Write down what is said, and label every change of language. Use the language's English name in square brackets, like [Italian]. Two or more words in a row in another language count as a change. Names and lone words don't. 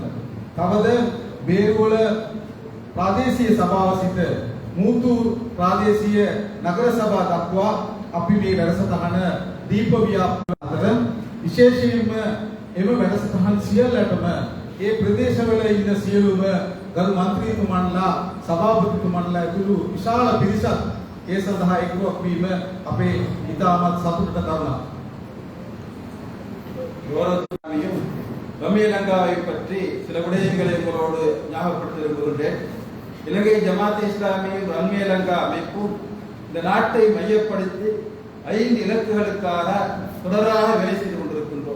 [Sinhala] තවද බේරුවල ප්‍රාදේශීය සභාව සිට මූතු ප්‍රාදේශීය නගර සභා දක්වා අපි මේ වැඩසටහන දීප ව්‍යාප්ත අතර විශේෂයෙන්ම එම වැඩසටහන් සියල්ලටම ඒ ප්‍රදේශවල ඉන්න සියලුම ගරු මන්ත්‍රීතුමන්ලා සභාපතිතුමන්ලා ඇතුළු විශාල පිරිසක් ඒ සඳහා එක්වක් වීම අපේ ඉතාමත් සතුටට කරුණක්. [Tamil] கௌரவத்தையும் ரம்யலங்காவை பற்றி சில விடயங்களை உங்களோடு ஞாபகப்படுத்த விரும்புகின்றேன். இலங்கை ஜமாத் இஸ்லாமியும் ரம்யலங்கா அமைப்பும் இந்த நாட்டை மையப்படுத்தி 5 இலக்குகளுக்காக தொடராக வேலை செய்து கொண்டிருக்கின்றோம்.